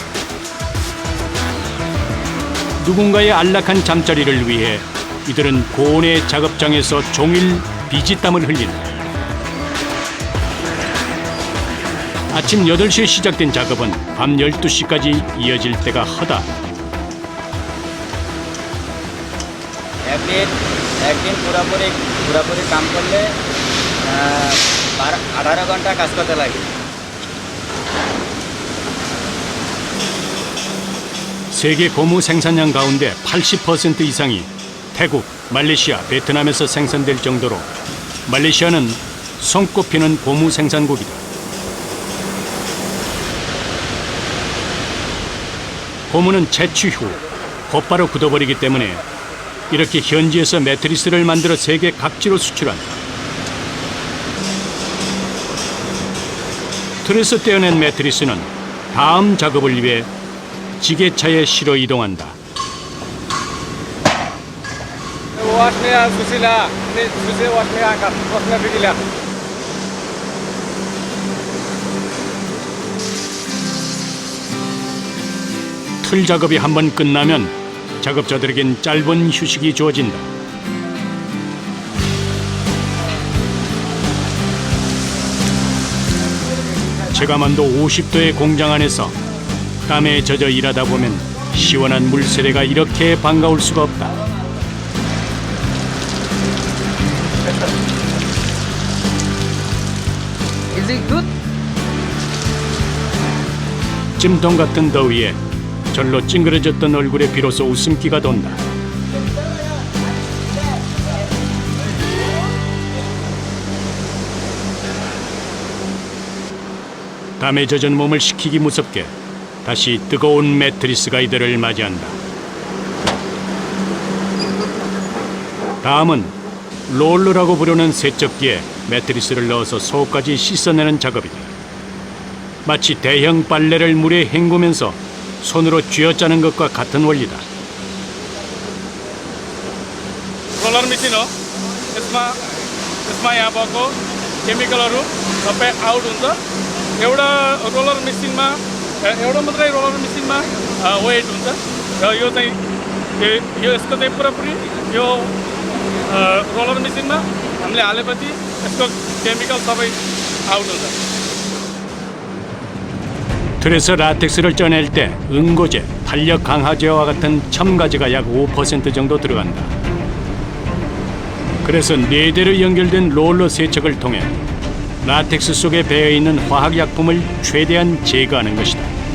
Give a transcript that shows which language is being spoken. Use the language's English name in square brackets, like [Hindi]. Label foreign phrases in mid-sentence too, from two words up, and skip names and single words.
[Korean] 누군가의 안락한 잠자리를 위해 이들은 고온의 작업장에서 종일 비지땀을 흘린다. 아침 8시에 시작된 작업은 밤 12시까지 이어질 때가 허다. [Bangla] একদিন পুরোপুরি কাম করলে 18 ঘন্টা কাজ করতে লাগে। [Korean] 세계 고무 생산량 가운데 80% 이상이 태국, 말레이시아, 베트남에서 생산될 정도로 말레이시아는 손꼽히는 고무 생산국이다. 고무는 채취 후 곧바로 굳어버리기 때문에 이렇게 현지에서 매트리스를 만들어 세계 각지로 수출한다. 틀에서 떼어낸 매트리스는 다음 작업을 위해 지게차에 실어 이동한다. Wasnya susila, ini susi wasnya angkat, wasnya bikilah. 틀 작업이 한번 끝나면 작업자들에겐 짧은 휴식이 주어진다. 체감온도 50도의 공장 안에서 땀에 젖어 일하다 보면 시원한 물 세례가 이렇게 반가울 수가 없다. [English] Is it good? [Korean] 찜통 같은 더위에 절로 찡그러졌던 얼굴에 비로소 웃음기가 돈다. 땀에 젖은 몸을 식히기 무섭게 다시 뜨거운 매트리스가 이들을 맞이한다. 다음은 롤러라고 부르는 세척기에 매트리스를 넣어서 속까지 씻어내는 작업이다. 마치 대형 빨래를 물에 헹구면서 손으로 쥐어짜는 것과 같은 원리다. [English] roller machine [Nepali] हो यसमा यहाँ भएको केमिकलहरू सबै आउट हुन्छ एउटा [English] roller machineमा [Nepali] एउटा मात्रै [English] roller machineमा [Nepali] वेट हुन्छ र यो चाहिँ यसको चाहिँ पुरापुरी यो [English] roller machineमा [Nepali] हामीले हालेपछि यसको केमिकल सबै आउट हुन्छ [Korean] 틀에서 라텍스를 쪄낼 때 응고제, 탄력 강화제와 같은 첨가제가 약 5% 정도 들어간다. 그래서 4대로 연결된 롤러 세척을 통해 라텍스 속에 배어있는 화학약품을 최대한 제거하는 것이다.